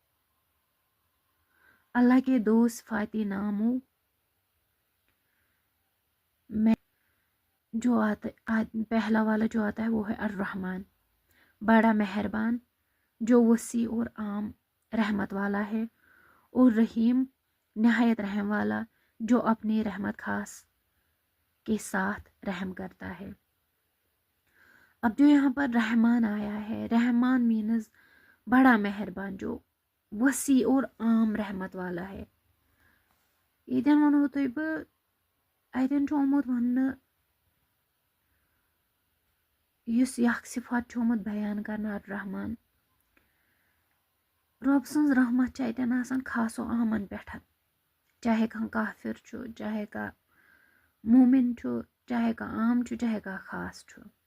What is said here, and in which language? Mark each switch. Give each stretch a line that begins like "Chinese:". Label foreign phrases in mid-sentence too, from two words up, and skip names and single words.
Hindi: अल्लाह के दो सिफाती नामों में जो पहला वाला जो आता है वो है अर्रहमान, बड़ा मेहरबान जो वसी और आम रहमत वाला है, और रहीम नहायत रहम वाला जो अपनी रहमत खास के साथ रहम करता है। अब जो यहाँ पर रहमान आया है, रहमान मीन्स बड़ा मेहरबान, जो वसी और आम रहमत वाला है।
Kashmiri: यन वनो तुम बह अतन आमुत वन युस यख सिफत आमुत बयान करना रहमान। रब सज रहमत अतन आसान खासो आमन पे, चाहे कह काफिर छु, चाहे कह मोमिन छु, चाहे कह आम छु, चाहे कह खास छु।